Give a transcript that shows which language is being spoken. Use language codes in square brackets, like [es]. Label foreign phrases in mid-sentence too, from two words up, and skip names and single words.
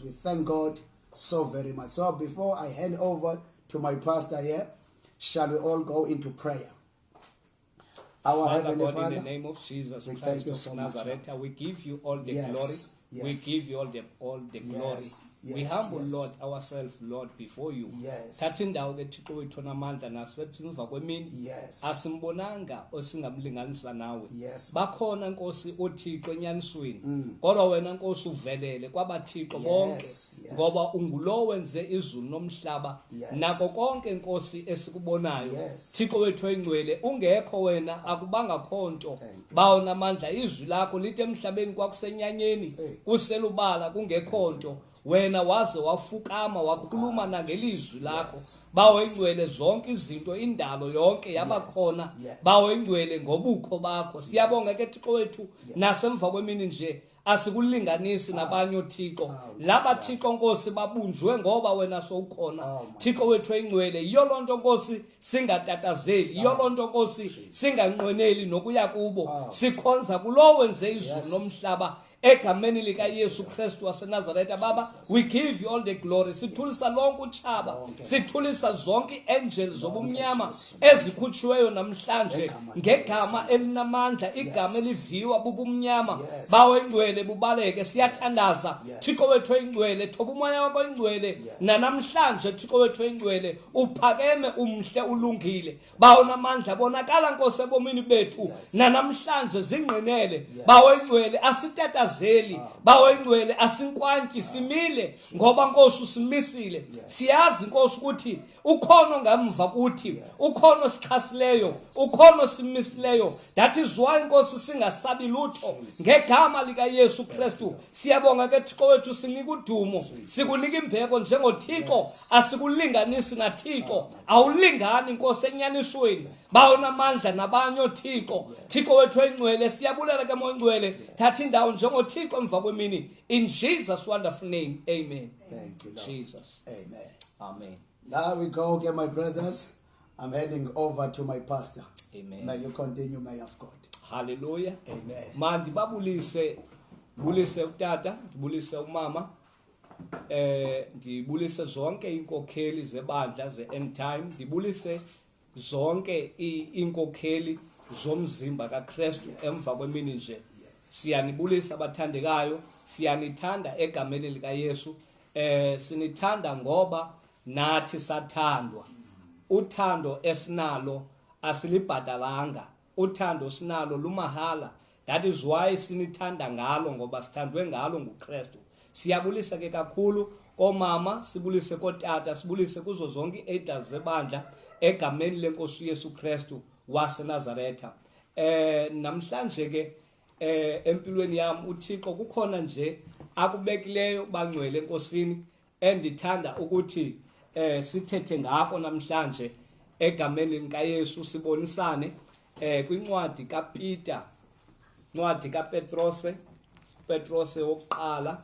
[en] We thank God so very much. So before I hand over to my pastor here, shall we all go into prayer? Our Father Heavenly God, Father, in the name of Jesus we Christ thank you of so much, Nazareth, we give you all the Yes, glory. yes. We give you all the glory. Yes, We yes, humble, yes. Lord, ourselves, Lord, before you. Yes. [xh] Thatha indawo ke Thixo wethu namandla nasemva kwemini. [en] Yes. [xh] Asimbonanga osingamlinganisa nawe. [en] Yes. [xh] Bakhona Nkosi oThixo enyanisweni. Kodwa wena Nkosi uvelele kwabathixo bonke [en] yes. [xh] ngoba ungulo wenze izulu nomhlaba. [en] Yes. [xh] Nako konke Nkosi esikubonayo. [en] Yes. [xh] Thixo wethu engcwele ungekho wena akubanga khonto. [en] Thank you. [xh] Bawo namandla izwi lakho lithi emhlabeni kwakusenyanyeni kuselubala kungekhonto. Wena waze wafukama wakhuluma nangelizwi lakho. Bawo engcwele zonke izinto indalo yonke yabakhona. Bawo engcwele ngobukho bakho. Siyabonga ke Thixo wethu nasemva kwemini nje asikulinganisi nabanye oThixo. Laba Thixo Nkosi babunjwe ngoba wena sowukhona. Thixo wethu engcwele iyo lonto Nkosi singatatazeli, iyo lonto Nkosi singanqweneli nokuya kubo. Sikhonza kulo wenze izulu nomhlaba. Egameni lika Yesu Kristu waseNazaretha Baba, [en] we give you all the glory. [xh] Sithulisa lonke utshaba, sithulisa zonke angels zobumnyama ezikhutshiweyo namhlanje ngegama elinamandla, igama eliviwa bubumnyama. Bawo engcwele bubaleke siyathandaza. Thixo wethu engcwele, thoba umoya wakho engcwele nanamhlanje Thixo wethu engcwele uphakeme umhle ulungile. Bawo namandla bonakala Nkosi ebomini bethu nanamhlanje zingqinele. Bawo engcwele asitata bawo engcwele asinkwanki simile ngoba Nkosi usimisile. Siyazi Nkosi ukuthi ukhono ngamva kuthi, ukhono sikhasileyo, ukhono simisileyo. [en] That is why [xh] Nkosi singasabi lutho ngegama lika Yesu Kristu. Siyabonga ke Thixo wethu sinika udumo, sikunika imbeko njengoThixo, asikulinganisi naThixo. Awulingani Nkosi enyanisweni. Bawo namandla nabanye oThixo. Thixo wethu engcwele siyabulela ke moya ngcwele. Thatha indawo njengoThixo emva kwemini. [en] In Jesus' wonderful name. Amen. Thank you, Lord. Jesus. Amen. Amen. Now we go, okay, my brothers. I'm heading over to my pastor. Amen. May you continue, man of God. Hallelujah. Amen. [xh] Mandi babulise utata, ndibulise umama. Ndibulise zonke inkokheli zebandla ze-end time. Ndibulise zonke inkokheli zomzimba kaKristu emva kwemini nje. Siyanibulisa abathandekayo, siyanithanda egameni lika Yesu. Sinithanda ngoba nathi sathandwa. Uthando esinalo asilibhadalanga. Uthando sinalo lumahala. [en] That is why [xh] sinithanda ngalo ngoba sithandwe ngalo nguKristu. Siyabulisa ke kakhulu omama, sibulise kotata, sibulise kuzo zonke iadals zebandla egameni lenkosi Yesu Kristu waseNazaretha. Namhlanje ke empilweni yami uThixo kukhona nje akubekileyo bangcwele enkosini endithanda ukuthi sithethe ngako namhlanje egameni likaYesu sibonisane kwincwadi kaPeter, incwadi kaPetrose wokuqala.